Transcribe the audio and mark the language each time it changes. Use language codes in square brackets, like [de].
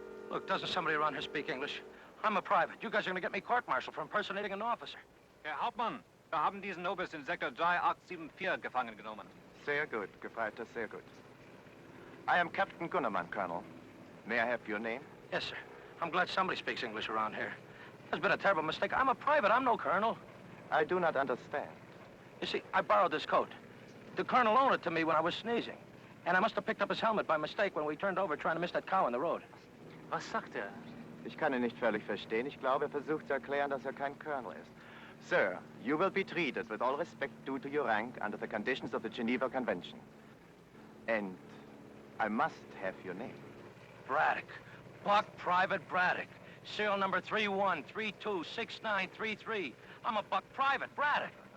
[en] Look, doesn't somebody around here speak English? I'm a private. You guys are going to get me court-martialed for impersonating an officer. [de] Herr Hauptmann, wir haben diesen Oberst in Sektor 3874 gefangen genommen. Sehr gut, Gefreiter, sehr gut. [en] I am Captain Gunnerman, Colonel. May I have your name? Yes, sir. I'm glad somebody speaks English around here. There's been a terrible mistake. I'm a private. I'm no colonel. I do not understand. You see, I borrowed this coat. The colonel loaned it to me when I was sneezing. And I must have picked up his helmet by mistake when we turned over trying to miss that cow in the road. [de] Was sagt er? Ich kann ihn nicht völlig verstehen. Ich glaube, er versucht zu erklären, dass er kein Colonel ist. [en] Sir, you will be treated with all respect due to your rank under the conditions of the Geneva Convention. And I must have your name. Braddock. Buck Private Braddock. Serial number 31326933. I'm a Buck Private Braddock.